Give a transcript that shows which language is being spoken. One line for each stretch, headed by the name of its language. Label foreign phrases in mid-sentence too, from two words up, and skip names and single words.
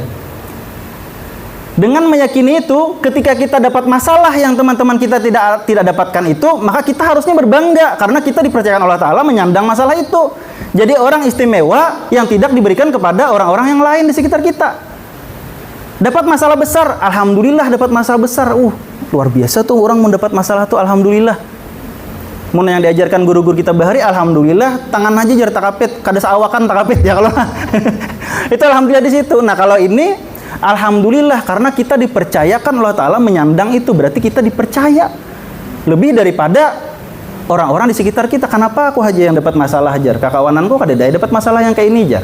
Indonesian: Dengan meyakini itu, ketika kita dapat masalah yang teman-teman kita tidak dapatkan itu, maka kita harusnya berbangga karena kita dipercayakan Allah Ta'ala menyandang masalah itu. Jadi orang istimewa yang tidak diberikan kepada orang-orang yang lain di sekitar kita. Dapat masalah besar, alhamdulillah dapat masalah besar. Luar biasa tuh orang mendapat masalah tuh, alhamdulillah.
Banjar: Mun yang diajarkan guru-guru kita bahari, alhamdulillah tangan aja jar takapit, kada saawakan takapit ya kalau.
Indonesian: Itu alhamdulillah di situ. Nah, kalau ini alhamdulillah karena kita dipercayakan Allah Ta'ala menyandang itu, berarti kita dipercaya lebih daripada orang-orang di sekitar kita.
Banjar: Kenapa aku aja yang dapat masalah jar, kakawananku kada dapat masalah yang kayak ini jar.